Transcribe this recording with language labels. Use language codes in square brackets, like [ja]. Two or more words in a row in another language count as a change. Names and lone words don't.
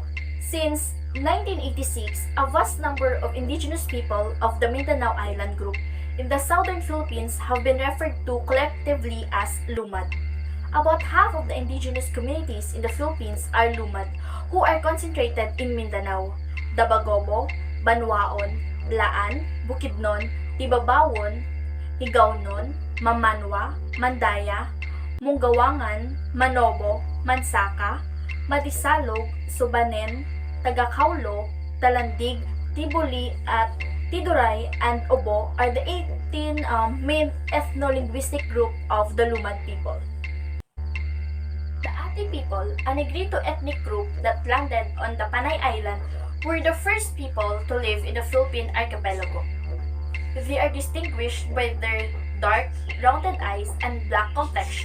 [en] Since 1986, a vast number of indigenous people of the Mindanao Island group in the southern Philippines have been referred to collectively as Lumad. About half of the indigenous communities in the Philippines are Lumad, who are concentrated in Mindanao, Dabagobo, Banwaon, Blaan, Bukidnon, Tibabawon, Higawnon, Mamanwa, Mandaya, Munggawangan, Manobo, Mansaka, Matisalog, Subanen, Tagakaulo, Talandig, Tibuli, at Tiduray and Obo are the 18 main ethno-linguistic group of the Lumad people. The Ati people, a Negrito ethnic group that landed on the Panay Island, were the first people to live in the Philippine archipelago. They are distinguished by their dark, rounded eyes and black complexion.